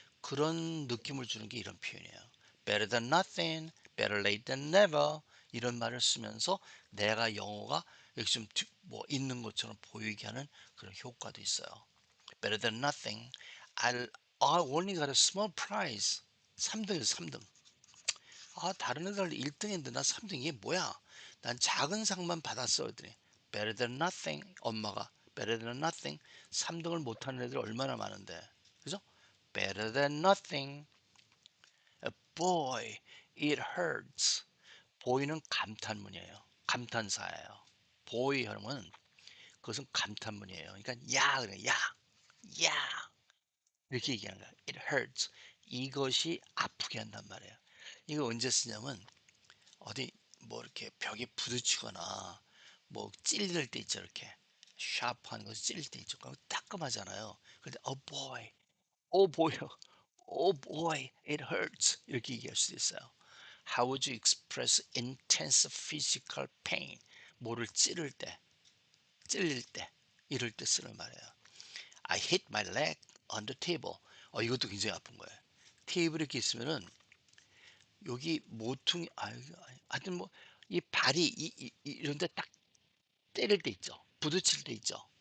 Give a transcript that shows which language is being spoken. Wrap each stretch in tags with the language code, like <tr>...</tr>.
<ko>그런 느낌을 주는 게 이런 표현이에요.</ko> <en>better than nothing, better late than never</en> <ko>이런 말을 쓰면서 내가 영어가 여기 좀뭐 있는 것처럼 보이게 하는 그런 효과도 있어요.</ko> <en>better than nothing. I only got a small prize.</en> <ko>3등이에요, 3등. 다른 애들 1등인데 나 3등 이게 뭐야? 난 작은 상만 받았어. 그랬더니</ko> <en>better than nothing.</en> <ko>엄마가</ko> <en>better than nothing.</en> <ko>3등을 못하는 애들 얼마나 많은데. 그죠?</ko> <en>better than nothing. Boy, it hurts.</en> <ko>boy는 감탄문이에요. 감탄사예요. boy 하면 그것은 감탄문이에요. 그러니까 야 그래 야. 야. 이렇게 얘기하는 거야.</ko> <en>It hurts.</en> <ko>이것이 아프게 한단 말이에요. 이거 언제 쓰냐면 어디 뭐 이렇게 벽에 부딪히거나 뭐 찔릴 때 있죠. 이렇게 샤프한 거 찔릴 때 있죠. 그거 따끔하잖아요. 근데</ko> <en>boy, boy, boy, it hurts</en> <ko>이렇게 얘기할 수도 있어요.</ko> <en>How would you express intense physical pain?</en> <ko>뭐를 찌를 때, 찔릴 때, 이럴 때 쓰는 말이에요.</ko> <en>I hit my leg on the table.</en> <ko>이것도 굉장히 아픈 거예요. 테이블에 이렇게 있으면은 여기 모퉁이 하여튼 뭐 이 발이 이런 데 딱 때릴 때 있죠. 부딪힐 때 있죠.</ko>